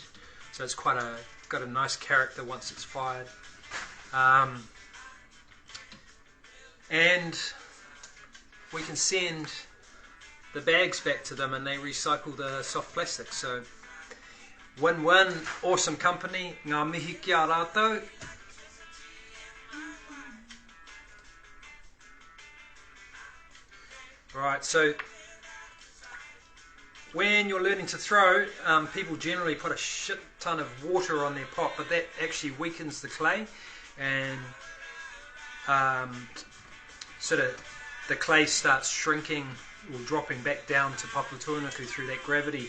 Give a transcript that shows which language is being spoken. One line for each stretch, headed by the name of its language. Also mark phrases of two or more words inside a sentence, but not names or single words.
English: So it's got a nice character once it's fired. And we can send the bags back to them and they recycle the soft plastic. So win-win, awesome company,
Māori: ngā mihi ki a rātou.
English: Right, so when you're learning to throw, people generally put a shit ton of water on their pot, but that actually weakens the clay, and sort of the clay starts shrinking or dropping back down to Papatūānuku through that gravity.